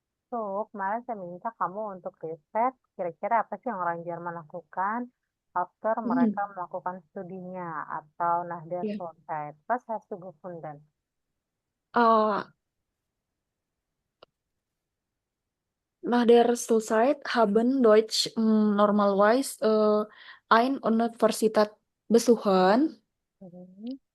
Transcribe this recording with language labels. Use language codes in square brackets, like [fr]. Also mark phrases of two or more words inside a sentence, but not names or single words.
[id] So, kemarin saya minta kamu untuk riset kira-kira apa sih yang orang Jerman lakukan after Hmm, mereka melakukan studinya atau [de] nach der [id] ya. [de] Schulzeit. Was hast du gefunden? Äh, Nach der Schulzeit haben Deutsch normalerweise eine Universität besuchen Mhm.